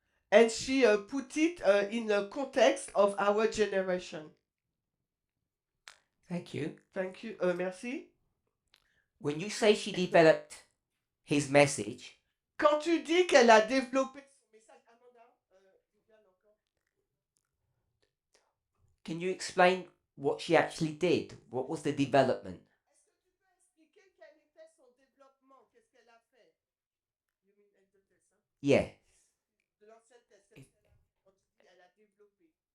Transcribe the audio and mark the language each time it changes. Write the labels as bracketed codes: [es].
[en] And she put it in the context of our generation. Thank you. Thank you. Merci. When you say she developed his message, [fr] Quand tu dis qu'elle a développé son message, Amanda, Viviane encore. [en] can you explain what she actually did? What was the development? [fr] Est-ce que tu peux expliquer quel était son développement? Qu'est-ce qu'elle a fait? You mean Elder Tess, hein? [en] Yeah. [fr] De l'ancienne thèse, qu'est-ce qu'elle a fait? Quand tu dis elle a développé.